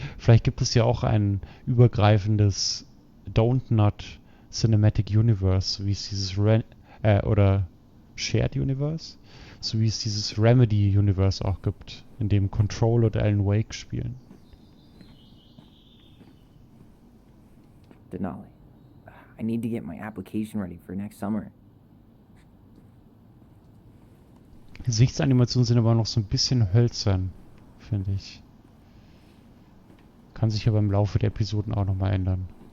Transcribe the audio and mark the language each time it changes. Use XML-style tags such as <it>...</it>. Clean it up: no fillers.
<de>Vielleicht gibt es ja auch ein übergreifendes Dontnod Cinematic Universe, wie es dieses oder Shared Universe, so wie es dieses Remedy Universe auch gibt, in dem Control und Alan Wake spielen.</de> <en>Denali. I need to get my application ready for next summer.</en> <de>Gesichtsanimationen sind aber noch so ein bisschen hölzern, finde ich. Kann sich aber im Laufe der Episoden auch nochmal ändern.</de>